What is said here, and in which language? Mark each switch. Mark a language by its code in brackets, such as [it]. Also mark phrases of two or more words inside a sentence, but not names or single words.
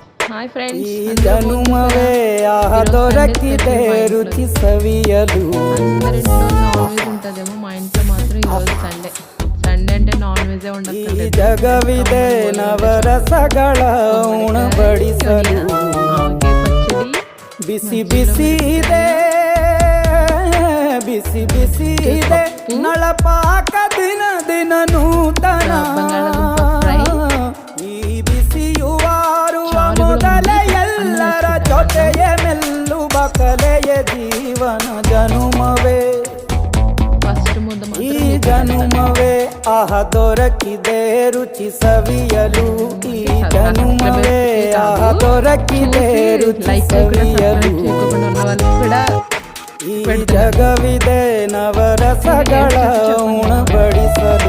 [te] హాయ్ [kn] ಈ [te] ఫ్రెండ్స్, [kn] ಜನುಮವೇ ಆಹ ದೊರಕಿದೆ ರುಚಿ ಸವಿಯಲು. [te] అందరింట్లో [en] non veg [te] ఉంటుందేమో, మా ఇంట్లో మాత్రం ఈరోజు సండే. సండే అంటే [en] non veg [kn] ಈ [te] ఉండక్కర్లేదు. [kn] ಜಗವಿದೆ ನವರಸಗಳ ಉಣಬಡಿಸಲು. [te] ఆవకాయ పచ్చడి, [kn] ಬಿಸಿ [te] మధ్యలో [kn] ಬಿಸಿ ಇದೆ [te] మిరపకాయ, [kn] ಬಿಸಿ ಬಿಸಿ ಇದೆ [te] పప్పు, [kn] ನಳಪಾಕ ದಿನ ದಿನ ನೂತನ. [te] బంగాళదుంప ఫ్రై, [kn] ಈ ಬಿಸಿಯುವಾರುವ [te] చారు కూడా [kn] ಮೊದಲೇ [te] ఉంది. అన్నం [kn] ಎಲ್ಲರ [te] వేసుకుంటాను [kn] ಜೊತೆಯೇ ಮೆಲ್ಲುವ ಕಲೆಯ ಜೀವನ ಜನುಮವೇ. [te] ఫస్ట్ ముద్ద [kn] ಈ [te] మాత్రం మీకు పెడతాను. [kn] ಜನುಮವೇ ಆಹ ದೊರಕಿದೆ ರುಚಿ ಸವಿಯಲು. ಈ ಜನುಮವೇ ಆಹ ದೊರಕಿದೆ ರುಚಿ [te] లైక్ [kn] ಸವಿಯಲು. [te] చేయకుండా ఉన్న వాళ్ళకి కూడా [kn] ಈ ಜಗವಿದೆ ನವರಸಗಳ ಉಣಬಡಿಸಲು.